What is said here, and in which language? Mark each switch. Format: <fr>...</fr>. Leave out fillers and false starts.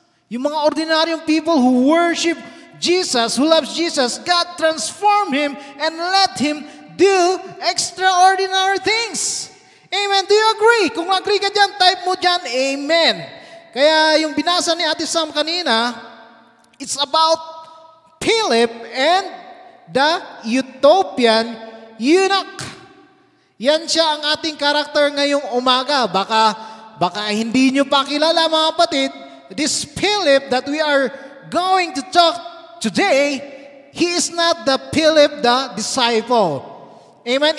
<tl>Yung mga ordinaryong</tl> <en>people who worship Jesus, who loves Jesus, God transformed him and let him do extraordinary things. Amen? Do you agree?</en> <tl>Kung agree ka dyan, type mo dyan, Amen. Kaya yung binasa ni Ate Sam kanina,</tl> <en>it's about Philip and the Ethiopian eunuch.</en> <tl>Yan siya ang ating karakter ngayong umaga. Baka hindi nyo pa kilala mga kapatid.</tl> <en>This Philip that we are going to talk today, he is not the Philip the disciple. Amen?</en>